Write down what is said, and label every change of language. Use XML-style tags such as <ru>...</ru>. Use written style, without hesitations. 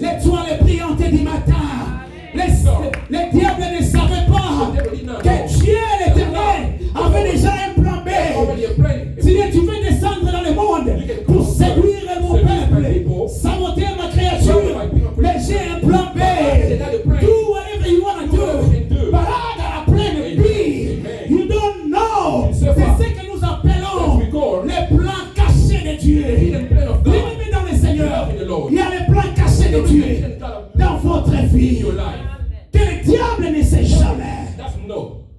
<fr>l'étoile brillante du matin. Les diables ne savaient pas que Dieu l'Éternel avait déjà un plan B.</fr> <en>Already a plan.</en> <fr>Si tu veux descendre dans le monde pour séduire mon peuple, saboter ma créature, mais j'ai un plan B.</fr> <en>Do whatever you want to do. But I got a plan B. You don't know.</en> <fr>C'est ce que nous appelons les plans cachés de Dieu. Bien-aimés dans le Seigneur, il y a les plans cachés de Dieu dans votre vie. Que le diable ne sait jamais.</fr> <en>That's no.</en>